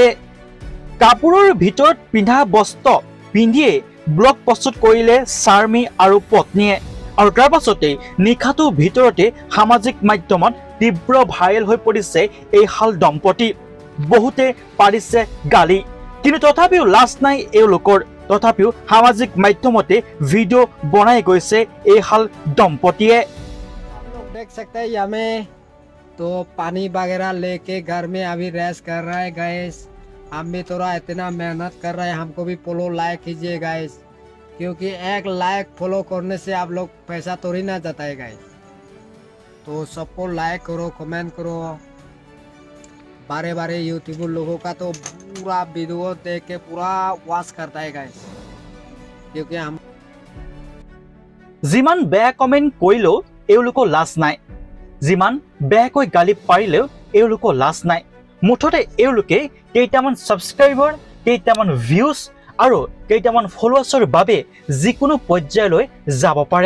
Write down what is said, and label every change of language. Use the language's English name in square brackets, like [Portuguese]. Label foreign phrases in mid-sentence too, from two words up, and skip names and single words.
[Assamese] কাপোৰৰ ভিতৰত পিন্ধা বস্ত্ৰ পিন্ধিয়ে ব্লগ প্ৰস্তুত কৰিলে চাৰ্মি আৰু পত্নীয়ে আৰু তাৰ পাছতে নিশাটোৰ ভিতৰতে সামাজিক মাধ্যমত তীব্ৰ ভাইৰেল হৈ পৰিছে এই হাল দম্পতী। বহুতে পাৰিছে গালি কিন্তু তথাপিও লাজ নাই এওঁলোকৰ। তথাপিও সামাজিক মাধ্যমতে ভিডিঅ' বনাই গৈছে এই হাল দম্পতীয়ে। [Hindi] देख सकते हैं यहाँ में तो पानी वगैरह लेके घर में अभी रेस्ट कर रहा है गाइस। हम भी थोड़ा इतना मेहनत कर रहे हैं, हमको भी [English] follow like [Hindi] कीजिए गाइस, क्योंकि एक लाइक फॉलो करने से आप लोग पैसा थोड़ी ना जाता है गाइस। तो सबको लाइक करो, कमेंट करो। बारे बारे यूट्यूबर लोगों का तो पूरा वीडियो देख के पूरा वॉच करता है गाइस, क्योंकि हम [Assamese] যিমান বেয়া কমেণ্ট কৰিলেও এওঁলোকৰ লাজ নাই, যিমান বেয়াকৈ গালি পাৰিলেও এওঁলোকৰ লাজ নাই। মুঠতে এওঁলোকে কেইটামান ছাবস্ক্ৰাইবাৰ, কেইটামান ভিউজ আৰু কেইটামান ফলোৱাৰ্ছৰ বাবে যিকোনো পৰ্যায়লৈ যাব পাৰে।